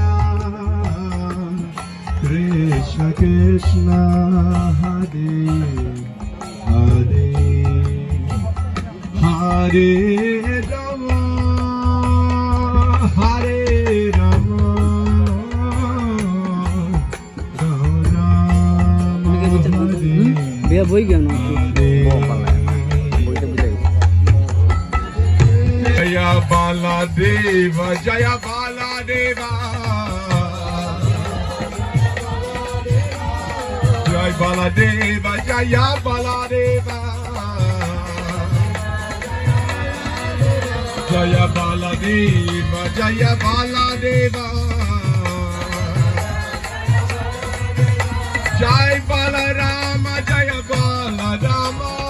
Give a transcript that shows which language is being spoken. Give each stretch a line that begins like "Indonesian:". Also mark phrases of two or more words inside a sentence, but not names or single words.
Sanskrit: कृष्ण कृष्ण, हरे हरे, हरे राम, हरे राम, राम हरे.
Bangla: বিয়া বই গেল না
Sanskrit: जय बलदेव, जय बलदेव, जय बलदेव, जय बलदेव, जय बलदेव, जय बलदेव, जय बलराम, जय बलराम,